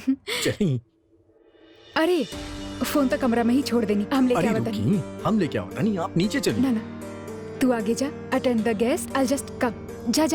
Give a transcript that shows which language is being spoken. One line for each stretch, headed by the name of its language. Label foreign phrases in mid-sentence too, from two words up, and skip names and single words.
Bhojpuri: चली। अरे फोन तो कमरा में ही छोड़ देनी, हम लेके अरे आवत नहीं। रुकी, हम लेके आओ नहीं, आप नीचे चलिए। ना ना तू आगे जा,
English: attend the guest, I just come.
Bhojpuri: जा जा।